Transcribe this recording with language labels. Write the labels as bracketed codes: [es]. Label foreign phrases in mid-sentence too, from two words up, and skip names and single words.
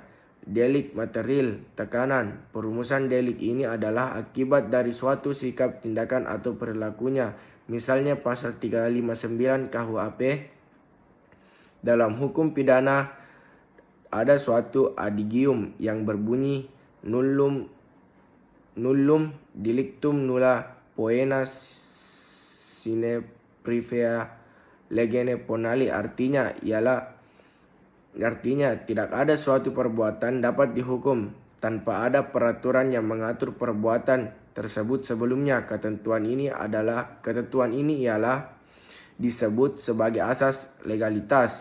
[id] Delik material, tekanan. Perumusan delik ini adalah akibat dari suatu sikap tindakan atau perilakunya. Misalnya pasal 359 KUHP. Dalam hukum pidana ada suatu adigium yang berbunyi [la] nullum delictum nulla poena sine previa legene ponali. [id] Artinya tidak ada suatu perbuatan dapat dihukum tanpa ada peraturan yang mengatur perbuatan tersebut sebelumnya. Ketentuan ini ialah disebut sebagai asas legalitas.